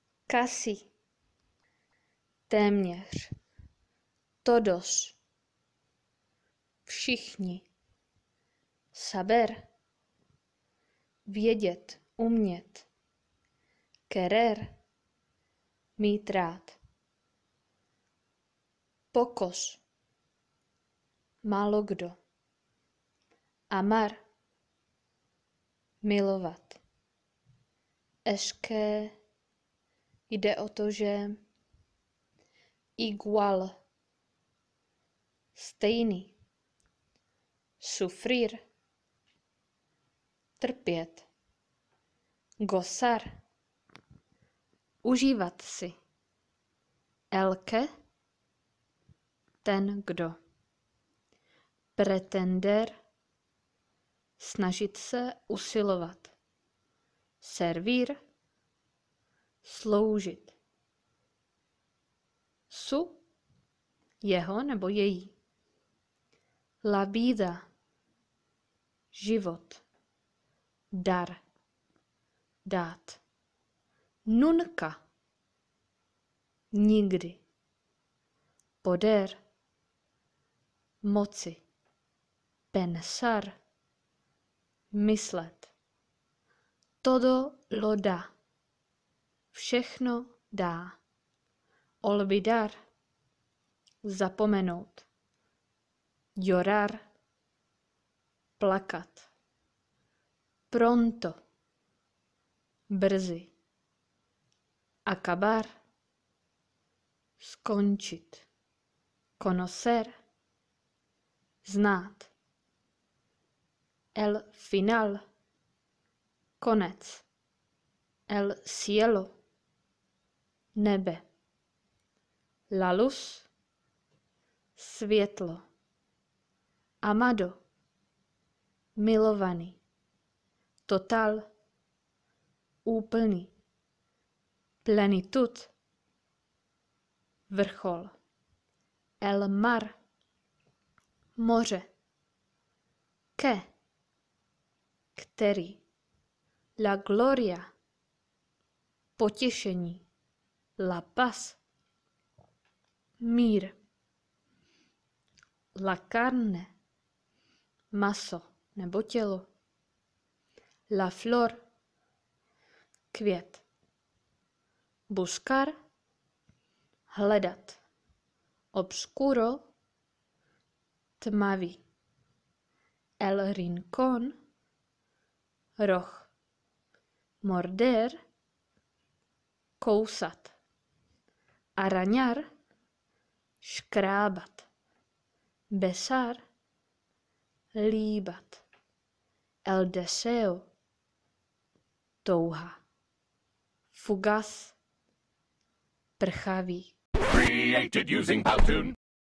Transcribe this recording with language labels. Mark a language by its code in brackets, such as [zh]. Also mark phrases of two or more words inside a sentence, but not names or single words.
[es] casi, [cs] téměř, todos, všichni, saber, vědět, umět, querer, mít rád, pocos, málo kdo, amar, milovat, [es] es que, [cs] jde o to, že igual, stejný, sufrir, trpět, gozar, užívat si, [es] el que, [cs] ten kdo, pretender, snažit se, usilovat, servir, sloužit, su, jeho nebo její, [es] la vida, [cs] život, dar, dát, nunca, nikdy, poder, moci, pensar, myslet, [es] todo lo da, [cs] všechno dá, olvidar, zapomenout, llorar, plakat, pronto, brzy, acabar, skončit, [es] conocer, znát, el final, konec, el cielo, nebe, la luz, [cs] světlo, amado, milovaný, total, úplný, plenitud, vrchol, [es] el mar, moře, que, který, la gloria, potěšení, la paz, mír, la carne, [cs] maso nebo tělo, [es] la flor, [cs] květ, buscar, hledat, obscuro, tmavý, [es] el rincón, roh, morder, [cs] kousat, arañar, škrábat, besar, líbat, [es] el deseo, [cs] touha, fugaz, prchavý. [en] Created using Powtoon.